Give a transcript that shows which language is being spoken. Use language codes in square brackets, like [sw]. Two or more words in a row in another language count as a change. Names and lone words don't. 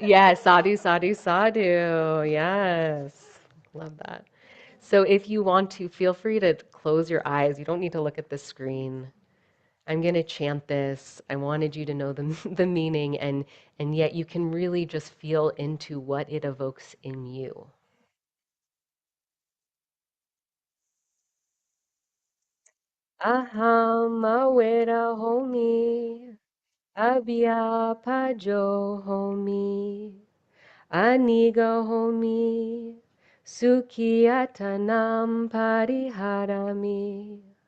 [en] Yes, [pi] sadhu, sadhu, sadhu. [en] Yes. Love that. So if you want to, feel free to close your eyes. You don't need to look at the screen. I'm going to chant this. I wanted you to know the, the meaning, and yet you can really just feel into what it evokes in you. [pi] Aham aweda homi, abhya pajo homi. Aniga homi, sukhiyatanam pariharami.